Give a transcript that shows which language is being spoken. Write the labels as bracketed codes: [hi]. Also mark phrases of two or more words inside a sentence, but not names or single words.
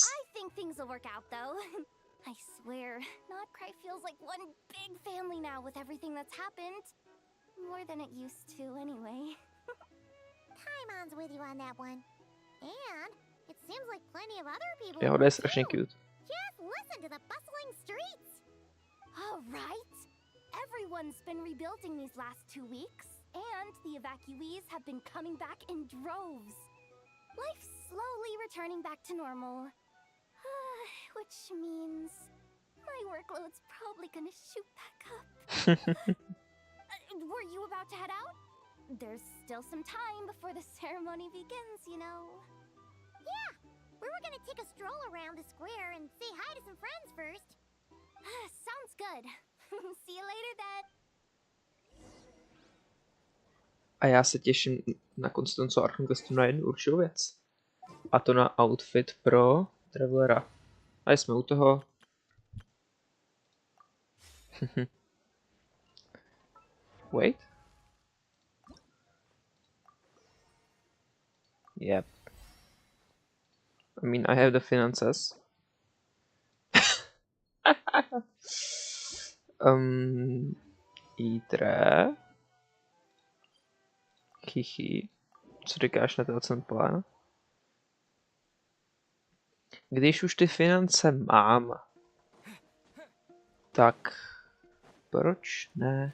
[en] I think things will work out, though. I swear, Nodcry feels like one big family now with everything that's happened. More than it used to, anyway. Paimon's with you on that one. And it seems like plenty of other people [cs] Jo, to je strašně cute. [en] Just listen to the bustling streets. All right. Everyone's been rebuilding these last 2 weeks, and the evacuees have been coming back in droves. Life's slowly returning back to normal. Which means my workload's probably gonna shoot back up. Were you about to head out? There's still some time before the ceremony begins, you know. Yeah, we were gonna take a stroll around the square and say hi to some friends first. Sounds good. See you later, then. [cs] A já se těším na konci toho Archangestu na jednu určitou věc. A to na outfit pro Travelera. A jsme u toho. [en] Wait. Yep. I mean, I have the finances. Jídre. [cs] Chichy. Co říkáš na ten plán? Když už ty finance mám, tak proč ne?